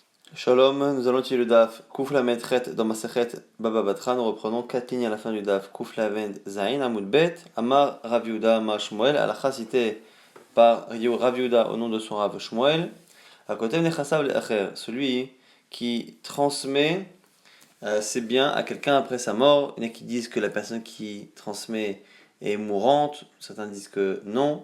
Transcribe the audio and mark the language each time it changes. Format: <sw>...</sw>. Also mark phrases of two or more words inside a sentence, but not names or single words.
<fr>Shalom, nous allons utiliser le DAF</fr> <he>קוף למד חית</he> <fr>dans Masechet Baba Batra. Nous reprenons 4 lignes à la fin du DAF</fr> <he>קוף למד זין עמוד ב אמר רב יהודה אמר שמואל.</he> <fr>Alacha cité par Rav Yehuda au nom de son Rav Shmuel. À côté de</fr> <he>נכסיו לאחר,</he> <fr>celui qui transmet ses biens à quelqu'un après sa mort. Il y en a qui disent que la personne qui transmet est mourante, certains disent que non.</fr>